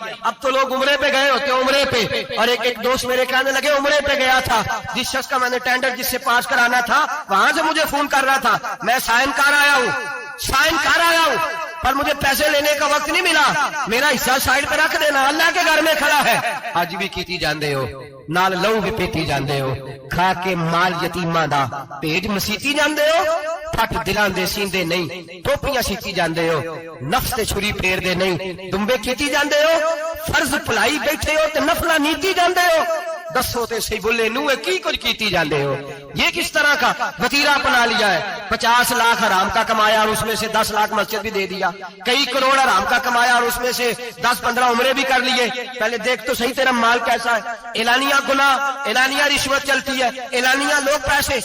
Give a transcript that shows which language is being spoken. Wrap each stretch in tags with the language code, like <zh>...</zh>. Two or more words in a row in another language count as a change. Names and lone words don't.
<ur>اب تو لوگ عمرے پہ گئے ہوتے ہیں، عمرے پہ، اور ایک دوست میرے کہنے لگے عمرے پہ گیا تھا، جس شخص کا میں نے ٹینڈر جس سے پاس کرانا تھا وہاں سے مجھے فون کر رہا تھا، میں سائن کر آیا ہوں پر مجھے پیسے لینے کا وقت نہیں ملا، میرا حصہ سائڈ پہ رکھ دینا، اللہ کے گھر میں کھڑا ہے۔</ur> <pa>آج بھی کیتی جاندے ہو، نال لہو بھی پیتی جاندے ہو، کھا کے مال یتیماں دا پیٹ مسیتی جاندے ہو، پھٹ دلاں دے سیندے نہیں، ٹوپیاں سیتی جاندے ہو، نفس تے چھری پھیر دے نہیں، دمبے کیتی جاندے ہو، فرض پلائی بیٹھے ہو تے نفلہ نیتی جاندے ہو، دسو تے سی بولے نوے کی کچھ کیتی جاندے ہو۔</pa> <ur>یہ کس طرح کا وتیرہ اپنا لیا ہے؟ 50 لاکھ حرام کا کمایا اور اس میں سے 10 لاکھ مسجد بھی دے دیا، کئی کروڑ حرام کا کمایا اور اس میں سے 10-15 عمرے بھی کر لیے۔ پہلے دیکھ تو صحیح تیرا مال کیسا ہے۔ اعلانیہ گناہ، اعلانیہ رشوت چلتی ہے، اعلانیہ لوگ پیسے۔</ur>